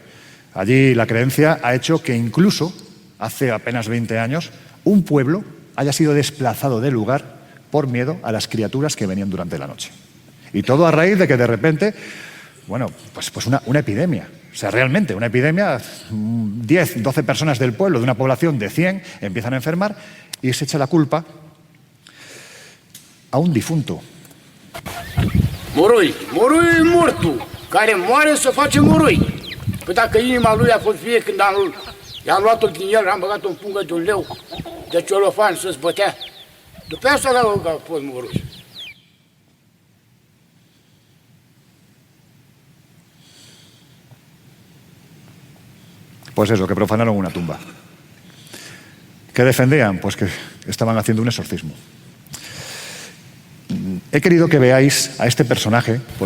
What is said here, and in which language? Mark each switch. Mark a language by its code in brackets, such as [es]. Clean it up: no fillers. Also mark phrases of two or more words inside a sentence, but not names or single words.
[es] Allí la creencia ha hecho que incluso, hace apenas 20 años, un pueblo haya sido desplazado del lugar por miedo a las criaturas que venían durante la noche. Y todo a raíz de que de repente, bueno, pues una epidemia. O sea, realmente una epidemia, 10, 12 personas del pueblo, de una población de 100, empiezan a enfermar y se echa la culpa a un difunto. [ro] Moroi mortu, care moare să face moroi. Păi dacă inima lui a fost vie când i-am luat-o din el, am băgat-o în pungă de un leu, de celofan să zbătea. După asta a fost moroi. [es] Pues eso, que profanaron una tumba. ¿Qué defendían? Pues que estaban haciendo un exorcismo. He querido que veáis a este personaje.